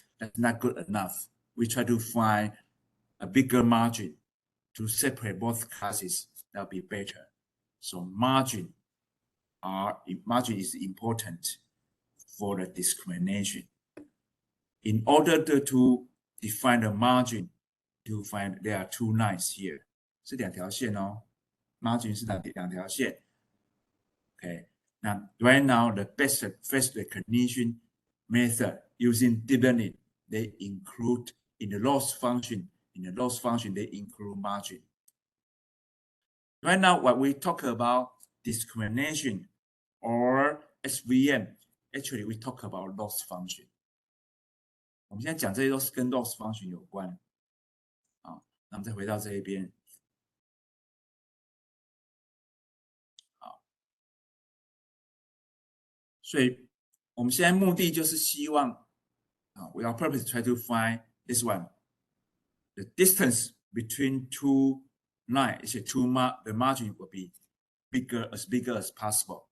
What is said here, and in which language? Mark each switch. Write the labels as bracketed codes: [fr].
[en] That's not good enough. We try to find a bigger margin to separate both classes. That'll be better. So margin is important for the discrimination. In order to define the margin, you find there are two lines here. [zh] 是两条线哦 ，margin 是两条线。 [en] Okay. Now, right now, the best face recognition method using deep learning, they include in the loss function. In the loss function, they include margin. Right now, what we talk about discrimination or SVM, actually we talk about loss function. [zh] 我们现在讲这些都是跟 loss function 有关。好，那我们再回到这一边。好，所以我们现在目的就是希望 [en] we are purpose try to find this one, the distance between two lines, the margin will be bigger as possible.